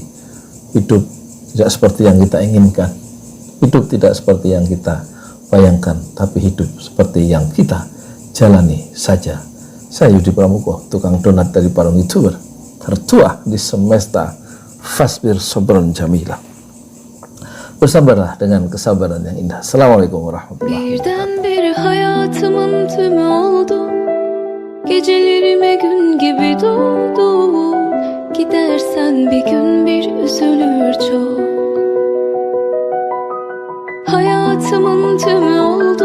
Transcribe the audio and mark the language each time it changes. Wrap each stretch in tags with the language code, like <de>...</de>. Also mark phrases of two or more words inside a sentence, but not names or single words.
<id>Hidup tidak seperti yang kita inginkan. Hidup tidak seperti yang kita bayangkan, tapi hidup seperti yang kita jalani saja. Saya Yudi Pramuko, tukang donat dari Parung YouTuber, tertua di semesta.</id> <ar>فاصبر صبرا جميلا.</ar> <id>Bersabarlah dengan kesabaran yang indah.</id> <ar>السلام عليكم ورحمة الله وبركاته.</ar> <tr>Birdenbire hayatımın tümü oldu. Gecelerime gün gibi doğdu. Gidersen bir gün bir üzülür çok. Hayatımın tümü oldu.</tr>